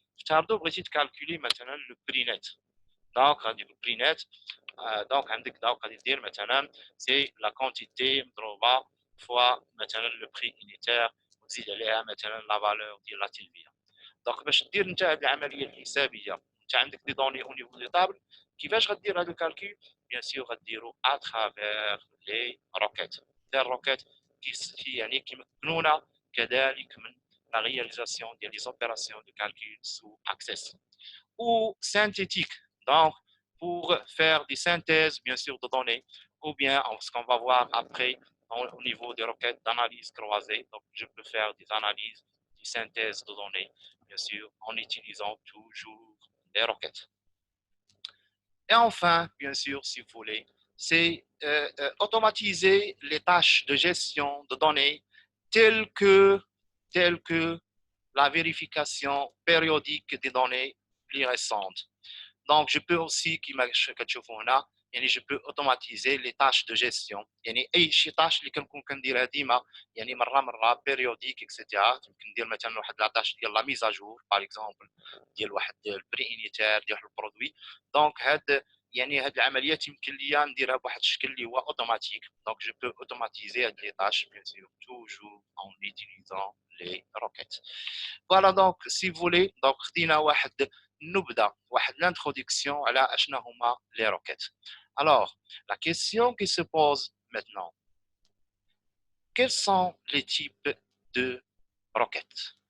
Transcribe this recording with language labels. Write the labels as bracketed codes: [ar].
[ar] افترضوا بغيتي تكالكولي مثلا لو بري نت، دونك غادي البري نت دونك عندك دونك غادي دير مثلا سي لا كونتيتي مضروبه فوا مثلا لو بري انيتير وتزيد عليها مثلا لا فالور ديال لا تلفيه. دونك باش دير انت هذه العمليه الحسابيه انت عندك دي دوني او نيفو دي طابل، كيفاش غدير هذا الكالكول؟ بيان سور غديرو اترافير لي روكيت. لي روكيت يعني كيمكنونا كذلك من لا رياليزاسيون ديال لي زوبيراسيون دو كالكول سو اكسس [fr] ou synthétique, donc pour faire des synthèses bien sûr de données, ou bien ce qu'on va voir après au niveau des requêtes d'analyse croisée. Donc je peux faire des analyses, des synthèses de données, bien sûr en utilisant toujours des requêtes. Et enfin, bien sûr, si vous voulez, c'est automatiser les tâches de gestion de données telles que la vérification périodique des données plus récentes. Donc, je peux aussi, je peux automatiser les tâches de gestion. [ar] يعني أي شي tâche اللي كنكون كنديرها ديما يعني مرة périodique etc. ممكن ندير مثلا واحد لا tâche ديال لا ميز اجور باغ اكزومبل ديال واحد البري انيتير ديال البرودوي. دونك هاد يعني هاد العمليات يمكن ليا نديرها بواحد الشكل اللي هو اوتوماتيك. [fr] دونك جو بو اوتوماتيزي هاد لي tâches bien sûr toujours en utilisant les requêtes. Voilà donc si vous voulez donc [ar] خدينا واحد نبدا واحد [fr] l'introduction [ar] على اشنا هما [fr] les requêtes. Alors la question qui se pose maintenant, quels sont les types de requêtes?